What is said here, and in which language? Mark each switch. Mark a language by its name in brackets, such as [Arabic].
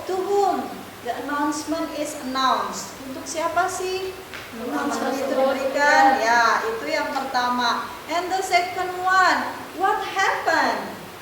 [English] To whom the announcement is announced? [Indonesian] Untuk siapa sih announcement itu diberikan? Ya, itu yang pertama. [English] And the second one, what happened?